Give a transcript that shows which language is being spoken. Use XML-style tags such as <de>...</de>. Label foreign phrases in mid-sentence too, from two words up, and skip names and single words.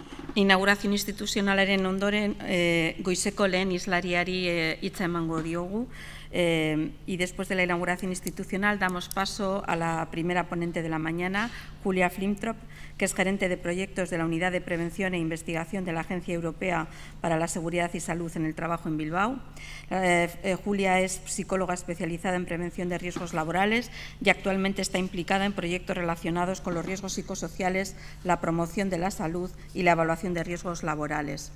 <eu>Inaugurazio instituzionalaren ondoren, goizeko lehen islariari hitza emango diogu.</eu> <es>Y después de la inauguración institucional damos paso a la primera ponente de la mañana, Julia Flintrop, que es gerente de proyectos de la Unidad de Prevención e Investigación de la Agencia Europea para la Seguridad y Salud en el Trabajo en Bilbao. Julia es psicóloga especializada en prevención de riesgos laborales y actualmente está implicada en proyectos relacionados con los riesgos psicosociales, la promoción de la salud y la evaluación de riesgos laborales.</es>